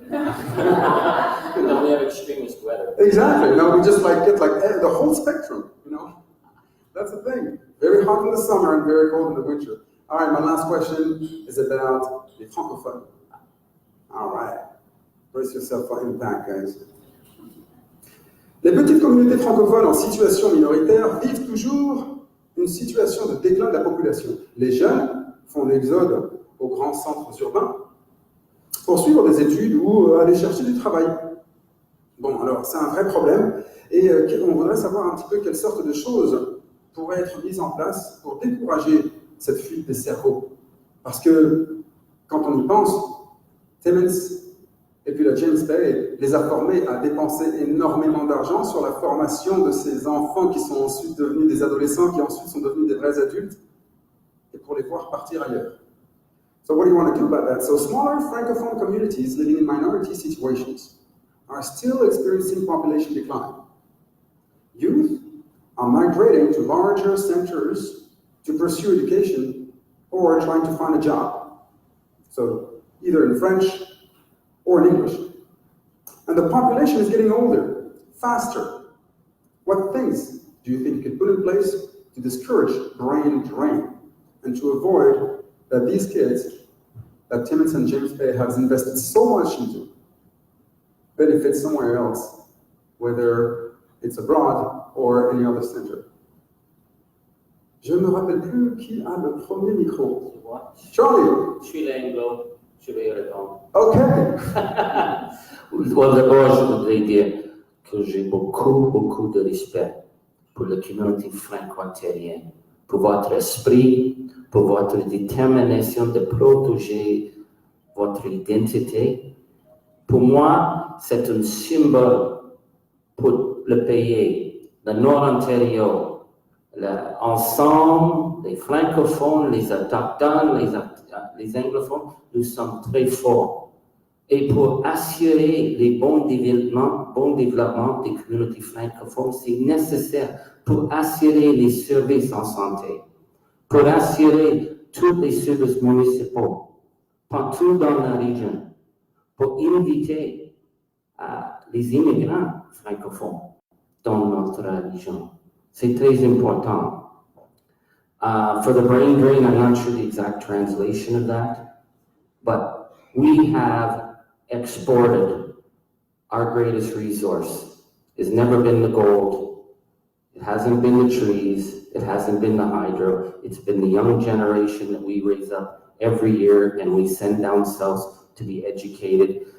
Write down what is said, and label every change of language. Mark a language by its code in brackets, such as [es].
[en] No, we have extremist weather. Exactly. We just get the whole spectrum. That's the thing. Very hot in the summer and very cold in the winter. All right, my last question is about [fr] les francophones. [en] All right. Brace yourself for impact, guys. [fr] Les petites communautés francophones en situation minoritaire vivent toujours une situation de déclin de la population. Les jeunes font l'exode aux grands centres urbains pour suivre des études ou aller chercher du travail. Bon, alors, c'est un vrai problème et on voudrait savoir un petit peu quelles sortes de choses pourraient être mises en place pour décourager cette fuite des cerveaux. Parce que, quand on y pense, Timmins et puis la James-Baie les a formés à dépenser énormément d'argent sur la formation de ces enfants qui sont ensuite devenus des adolescents, qui ensuite sont devenus des vrais adultes, et pour les voir partir ailleurs. [en] So what do you want to do about that? So smaller francophone communities living in minority situations are still experiencing population decline. Youth are migrating to larger centers to pursue education or trying to find a job. So either in French or in English. And the population is getting older, faster. What things do you think you can put in place to discourage brain drain and to avoid that these kids that Timmins and James-Baie has invested so much into benefit somewhere else, whether it's abroad or any other center? [fr] Je ne me rappelle plus qui a le premier micro. Charlie. Je suis l'anglo, je vais répondre. OK. D'abord, je voudrais dire que j'ai beaucoup de respect pour la communauté franco-ontarienne, pour votre esprit, pour votre détermination de protéger votre identité. Pour moi, c'est un symbole pour le pays, le Nord-Ontario, l'ensemble, les francophones, les autochtones, les anglophones, nous sommes très forts. Et pour assurer les bons développements des communautés francophones, c'est nécessaire pour assurer les services en santé, pour assurer tous les services municipaux, partout dans la région, pour inviter les immigrants francophones dans notre région. C'est très important. [en] For the brain drain, I'm not sure the exact translation of that, but we have exported our greatest resource. It's never been the gold. It hasn't been the trees. It hasn't been the hydro. It's been the young generation that we raise up every year and we send down south to be educated.